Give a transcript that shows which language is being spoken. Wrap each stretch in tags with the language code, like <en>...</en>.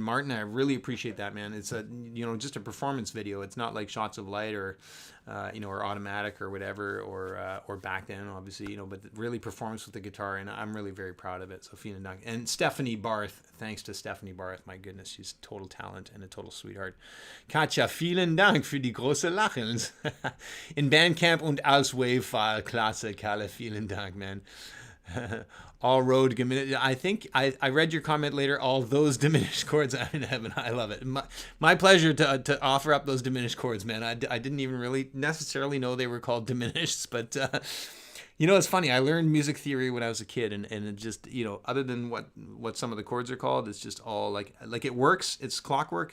<en>Martin, I really appreciate that, man. It's a, you know, just a performance video. It's not like shots of light or, you know, or automatic or whatever, or back then, obviously, you know, but really performance with the guitar, and I'm really very proud of it. So</en> <de>vielen Dank.</de> <en>And Stephanie Barth, thanks to Stephanie Barth. My goodness, she's total talent and a total sweetheart.</en> <de>Katja, vielen Dank für die große Lachens. In Bandcamp und als Wave-File. Klasse, Kalle, vielen Dank, man.</de> <en>All road diminished. I think I read your comment later. All those diminished chords are in heaven. I love it. My pleasure to offer up those diminished chords, man. I didn't even really necessarily know they were called diminished, but You know, it's funny. I learned music theory when I was a kid, and it just, you know, other than what some of the chords are called, it's just all like it works. It's clockwork.</en>